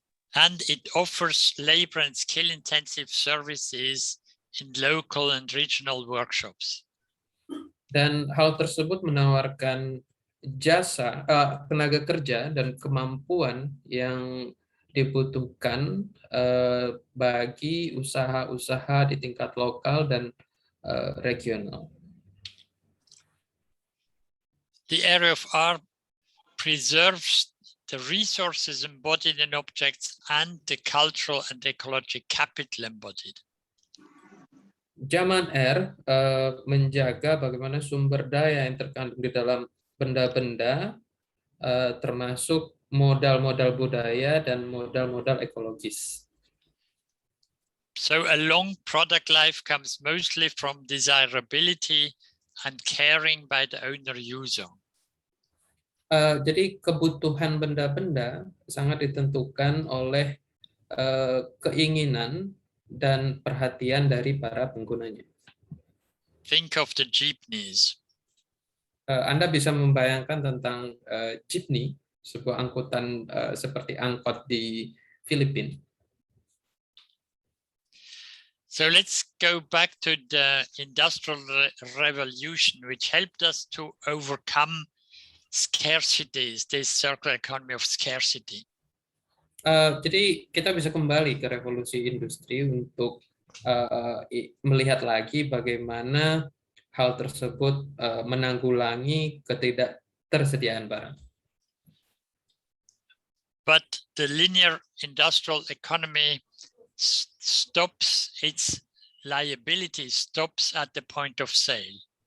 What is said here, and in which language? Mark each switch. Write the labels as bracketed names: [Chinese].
[English] And it offers labor and skill intensive services in local and regional workshops. [Indonesian] Dan hal tersebut menawarkan jasa, tenaga kerja dan kemampuan yang dibutuhkan bagi usaha-usaha di tingkat lokal dan regional. [English] The area of R preserves the resources embodied in objects and the cultural and ecological capital embodied. [Indonesian] Zaman R menjaga bagaimana sumber daya yang terkandung di dalam benda-benda, termasuk modal-modal budaya dan modal-modal ekologis. [English] So a long product life comes mostly from desirability and caring by the owner user. [Indonesian] Jadi kebutuhan benda-benda sangat ditentukan oleh keinginan dan perhatian dari para penggunanya. [English] Think of the jeepneys. [Indonesian] Anda bisa membayangkan tentang jeepney, sebuah angkutan seperti angkot di Filipina. [English] So let's go back to the Industrial Revolution, which helped us to overcome scarcities, this circular economy of scarcity. [Indonesian] Jadi kita bisa kembali ke revolusi industri untuk melihat lagi bagaimana hal tersebut menanggulangi ketidaktersediaan barang. [English] But the linear industrial economy stops its liability, stops at the point of sale.